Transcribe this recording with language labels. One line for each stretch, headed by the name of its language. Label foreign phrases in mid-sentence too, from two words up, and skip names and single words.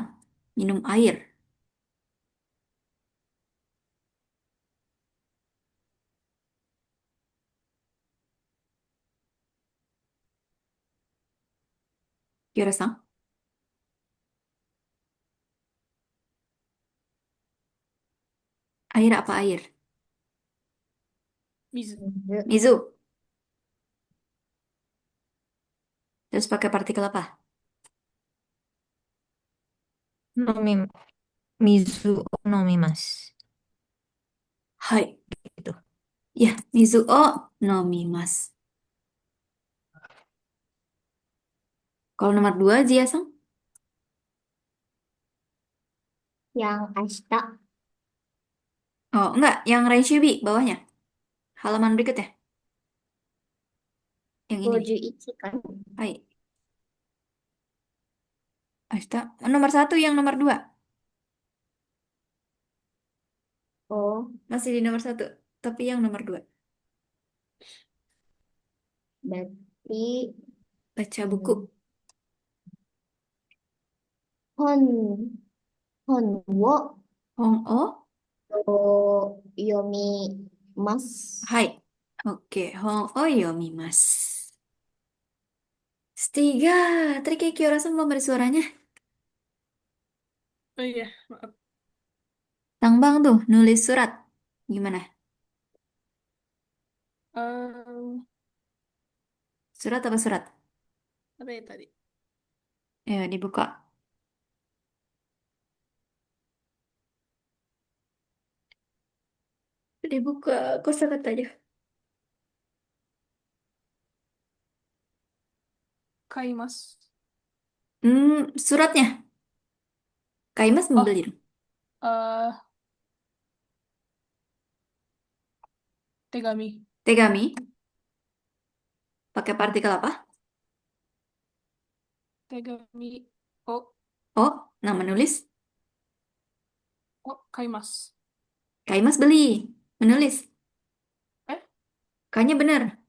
Indonesian: Minum air. Kiora-san, air apa air? Mizu. Mizu. Mizu. Terus pakai partikel apa? Nomi,
Japanese: Mizu o nomimasu.
Indonesian: Hai. Gitu. Ya,
Japanese: Mizu o nomimasu.
Indonesian: Kalau nomor 2, Jia-san? Yang ashita. Oh, enggak. Yang Renshubi, bawahnya. Halaman berikutnya. Yang ini nih. 51 kan. Hai. Asta. Nomor 1 yang nomor 2. Oh, Masih di nomor 1. Tapi yang nomor 2. berarti Baca buku.
Japanese: hmm, hon hon wo Hong o. yomi mas. Hai. Oke. Hong o yomimasu.
Indonesian: Tiga. Tadi kayak Kiyorasan belum ada suaranya. Oh iya, maaf. Tangbang tuh, nulis surat. Gimana? Em, Surat apa surat? apa ya tadi? Ya, dibuka. Dibuka kosakatanya. Kaimas. Suratnya. Kaimas Oh, membeli dong. eh tegami. Tegami. Pakai partikel apa? Tegami. Oh, Oh, nama menulis. oh, kaimas. Kaimas beli. Menulis. Eh, Kayaknya benar.